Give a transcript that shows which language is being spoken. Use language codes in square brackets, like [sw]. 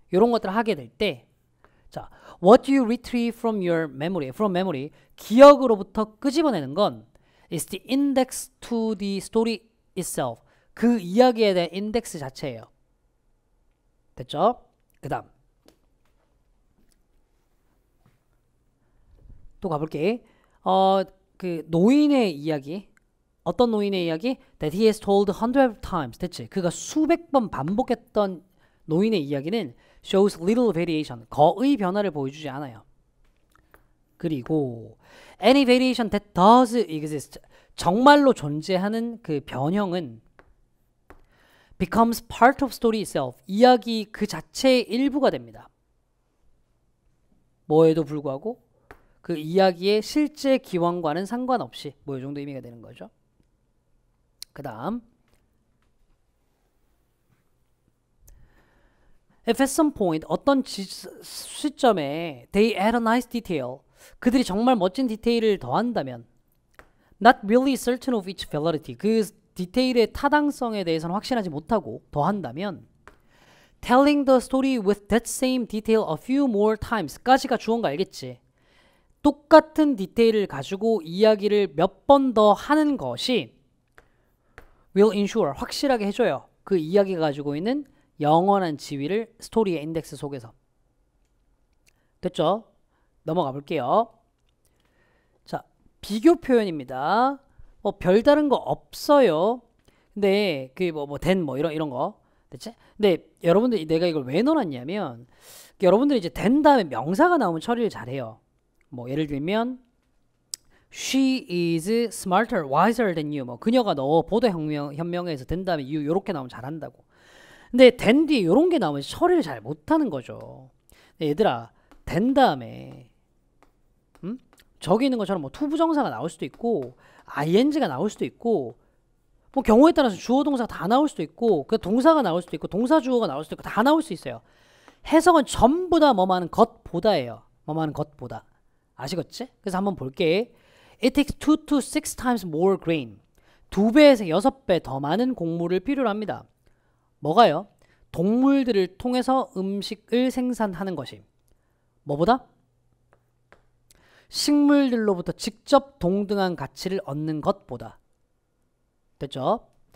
[ko] 이런 것들을 하게 될 때, 자, [en] what do you retrieve from your memory? From memory. [ko] 기억으로부터 끄집어내는 건 [en] is the index to the story itself. [ko] 그 이야기에 대한 인덱스 자체예요. 됐죠? 그 다음 또 가볼게. 그 노인의 이야기. 어떤 노인의 이야기? [en] That he has told 100 times. [ko] 됐지? 그가 수백 번 반복했던 노인의 이야기는 [en] shows little variation. [ko] 거의 변화를 보여주지 않아요. 그리고 [en] any variation that does exist. [ko] 정말로 존재하는 그 변형은 [en] becomes part of story itself. [ko] 이야기 그 자체의 일부가 됩니다. 뭐에도 불구하고 그 이야기의 실제 기원과는 상관없이 뭐 이 정도 의미가 되는 거죠. 그 다음 [en] if at some point [ko] 어떤 시점에 [en] they add a nice detail. [ko] 그들이 정말 멋진 디테일을 더한다면 [en] not really certain of its validity. [ko] 그 디테일의 타당성에 대해서는 확신하지 못하고 더한다면 [en] telling the story with that same detail a few more times [ko] 까지가 주어인 거 알겠지? 똑같은 디테일을 가지고 이야기를 몇 번 더 하는 것이 [en] will ensure [ko] 확실하게 해줘요. 그 이야기가 가지고 있는 영원한 지위를 스토리의 인덱스 속에서. 됐죠? 넘어가 볼게요. 자, 비교 표현입니다. 별다른 거 없어요. 근데 그 then 이런 거. 됐지? 근데 여러분들이 내가 이걸 왜 넣어놨냐면 여러분들이 이제 then 다음에 명사가 나오면 처리를 잘해요. [en] 예를 들면 she is smarter, wiser than you. [ko] 그녀가 너보다 현명해서 then 다음에 you 요렇게 나오면 잘한다고. 근데 then 뒤에 요런 게 나오면 처리를 잘 못하는 거죠. 얘들아, then 다음에 저기 있는 것처럼 투부정사가 나올 수도 있고 ing가 나올 수도 있고 경우에 따라서 주어 동사 다 나올 수도 있고 그 동사가 나올 수도 있고 동사 주어가 나올 수도 있고 다 나올 수 있어요. 해석은 전부 다 뭐뭐하는 것보다예요. 뭐뭐하는 것보다. 아시겠지? 그래서 한번 볼게. [en] It takes 2 to 6 times more grain. [ko] 2배에서 6배 더 많은 곡물을 필요로 합니다. 뭐가요? 동물들을 통해서 음식을 생산하는 것이. 뭐보다? 식물들로부터 직접 동등한 가치를 얻는 것보다. 됐죠?